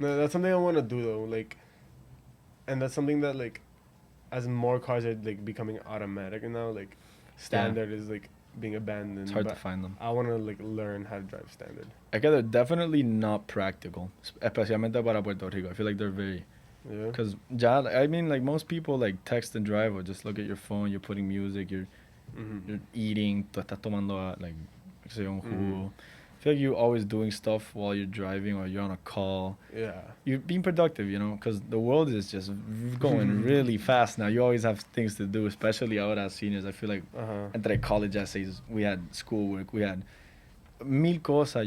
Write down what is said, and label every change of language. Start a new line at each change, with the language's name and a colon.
English: No, that's something I want to do though. Like, and that's something that like, as more cars are like becoming automatic now, like, standard is like being abandoned. it's hard to but find them. I want to like learn how to drive standard. Okay, they're definitely not practical,
Spanish: especialmente para Puerto Rico.
English: I feel like they're very, Yeah. because I mean, like most people like text and drive or just look at your phone. You're putting music. You're eating.
Spanish: Tú estás tomando like, qué sé yo, un jugo.
English: I feel like you're always doing stuff while you're driving or you're on a call. Yeah. You're being productive, you know, because the world is just going really fast now. You always have things to do, especially ahora as seniors. I feel like entre college essays, we had schoolwork, we had
Spanish: mil cosas.